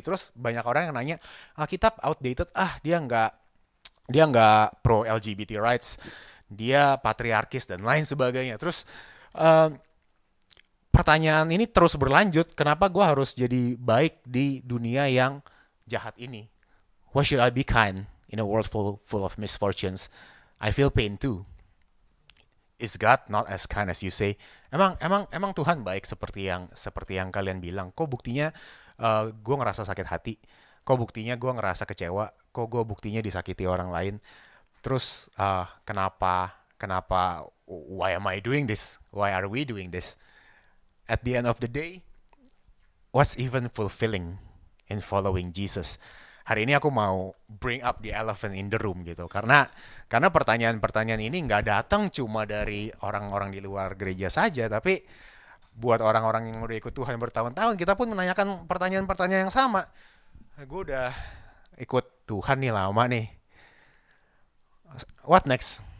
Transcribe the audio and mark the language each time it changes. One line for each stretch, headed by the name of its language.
Indonesian: Terus banyak orang yang nanya, Alkitab outdated, dia nggak pro LGBT rights, dia patriarkis dan lain sebagainya. Terus pertanyaan ini terus berlanjut, kenapa gue harus jadi baik di dunia yang jahat ini?
English: Why should I be kind in a world full of misfortunes? I feel pain too. Is God not as kind as you say?
Indonesian: Emang Tuhan baik seperti yang kalian bilang? Kok buktinya gue ngerasa sakit hati? Kok buktinya gue ngerasa kecewa? Kok gue buktinya disakiti orang lain? Terus kenapa?
English: Why am I doing this? Why are we doing this? At the end of the day, what's even fulfilling in following Jesus?
Indonesian: Hari ini aku mau
English: bring up the elephant in the room
Indonesian: gitu, karena pertanyaan-pertanyaan ini nggak datang cuma dari orang-orang di luar gereja saja, tapi buat orang-orang yang udah ikut Tuhan bertahun-tahun, kita pun menanyakan pertanyaan-pertanyaan yang sama. Gue udah ikut Tuhan nih lama nih.
English: What next?